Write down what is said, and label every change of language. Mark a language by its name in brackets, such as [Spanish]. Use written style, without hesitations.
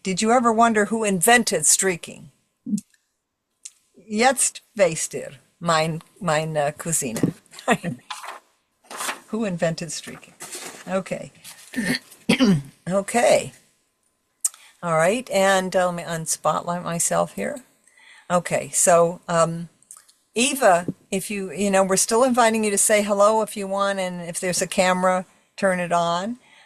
[English] Did you ever wonder who invented streaking? [Yiddish] Jetzt weißt ihr, mein Cousine. [English] Who invented streaking? Okay. Okay. All right, and let me unspotlight myself here. Okay, so Eva, if we're still inviting you to say hello if you want, and if there's a camera, turn it on.